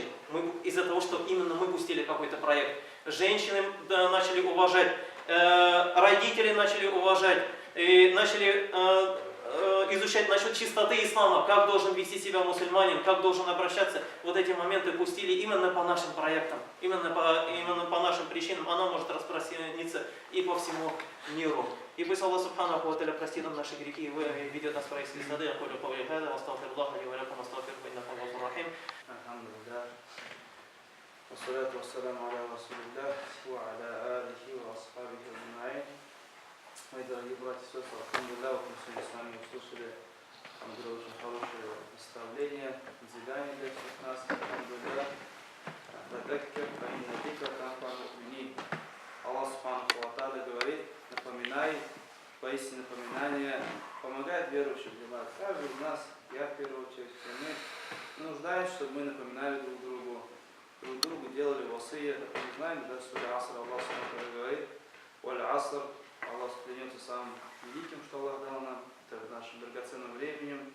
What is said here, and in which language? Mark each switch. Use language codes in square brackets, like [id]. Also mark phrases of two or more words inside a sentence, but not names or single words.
[ru] Из-за того, что именно мы пустили какой-то проект. Женщины начали уважать, родители начали уважать, и начали изучать насчет чистоты ислама, как должен вести себя мусульманин, как должен обращаться. Вот эти моменты пустили именно по нашим проектам, именно по нашим причинам. Она может распространиться и по всему миру. И пусть Аллах [ar] سبحانه وتعالى [ru] простит нам наши грехи и ведет нас в райские сады. [ar] أقول قولي هذا أستغفر الله لي ولكم أستغفر الله إنه غفور رحيم. [ru] Алхамдулиллах. [ar] والصلاة والسلام على رسول الله وعلى آله وأصحابه أجمعين. [ru] Мои дорогие братья и сестры, алхамдулиллах, вот мы сегодня с вами услышали очень хорошее наставление, назидание для всех нас. Алхамдулиллах. Аллах [ar] سبحانه وتعالى [ru] говорит: напоминай, поистине напоминание помогает верующим. Каждый из нас, я в первую очередь, мы нуждаемся, чтобы мы напоминали друг другу. друг другу делали васия. Как мы знаем, да, в суре Аср Аллах Субхану говорит: [ar] «والعصر», [ru] Аллах клянется самым великим, что Аллах дал нам, это нашим драгоценным временем.